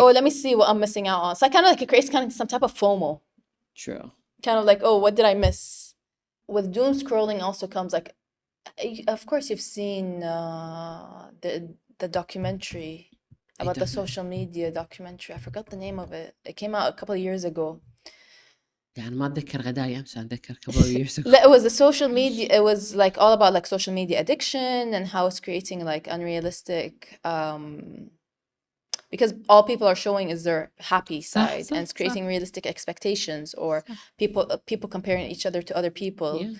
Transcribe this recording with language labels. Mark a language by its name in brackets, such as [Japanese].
[English] oh, let me see what I'm missing out on. So I kind of like, it creates kind of some type of FOMO. True. Kind of like, oh, what did I miss? With doom scrolling also comes like, of course you've seen the documentary about the social media documentary. I forgot the name of it. It came out a couple of years ago. [Arabic] يعني ما أتذكر غدايا بس أتذكر [English] couple of years ago. It was the social media. It was like all about like social media addiction and how it's creating like unrealistic. Because all people are showing is their happy side, and it's creating realistic expectations, or people comparing each other to other people.